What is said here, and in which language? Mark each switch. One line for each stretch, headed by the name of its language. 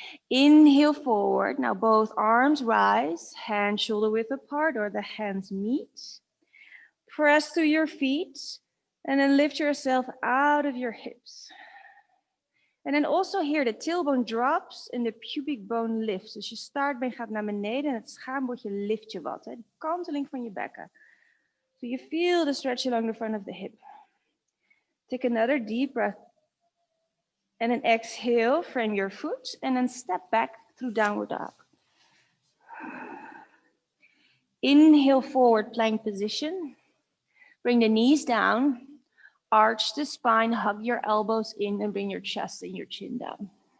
English: Inhale forward. Now both arms rise, hands shoulder width apart or the hands meet. Press through your feet and then lift yourself out of your hips. And then also here, the tailbone drops and the pubic bone lifts.
Dutch: Dus je staartbeen gaat naar beneden en het schaambodje lift je wat. Hè? De kanteling van je bekken.
English: So you feel the stretch along the front of the hip. Take another deep breath. And then exhale, frame your foot and then step back through downward dog. Inhale forward, plank position. Bring the knees down, arch the spine, hug your elbows in and bring your chest and your chin down.